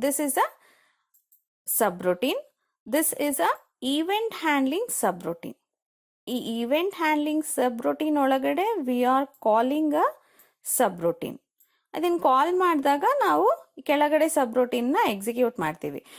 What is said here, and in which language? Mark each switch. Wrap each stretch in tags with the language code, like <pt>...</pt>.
<en>This is a subroutine. This is a event handling subroutine.</en> <kn>ಈ event handling subroutine ಒಳಗಡೆ</kn> <en>we are calling a subroutine.</en> <kn>ಅದನ್ನು ಕಾಲ್ ಮಾಡಿದಾಗ ನಾವು ಕೆಳಗಡೆ ಸಬ್ರೋಟೀನ್ನ ಎಕ್ಸಿಕ್ಯೂಟ್ ಮಾಡ್ತೀವಿ.</kn>